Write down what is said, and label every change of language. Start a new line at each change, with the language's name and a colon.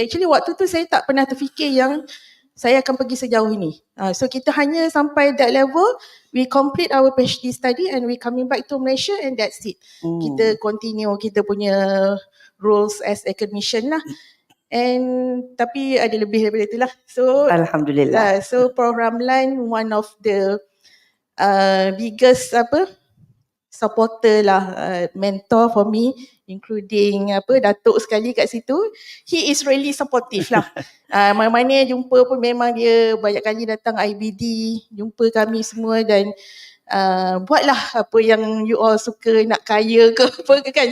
Malay: Actually waktu tu saya tak pernah terfikir yang saya akan pergi sejauh ini.
English: So kita hanya sampai that level, we complete our PhD study and we coming back to Malaysia and that's it.
Malay: Kita continue kita punya roles as academician lah. And tapi ada lebih daripada itulah. So alhamdulillah.
English: So program line one of the biggest supporter lah, mentor for me, including Datuk sekali kat situ. He is really supportive lah.
Malay: Mana-mana jumpa pun memang dia banyak kali datang IBD, jumpa kami semua dan buatlah apa yang you all suka, nak kaya ke apa ke kan.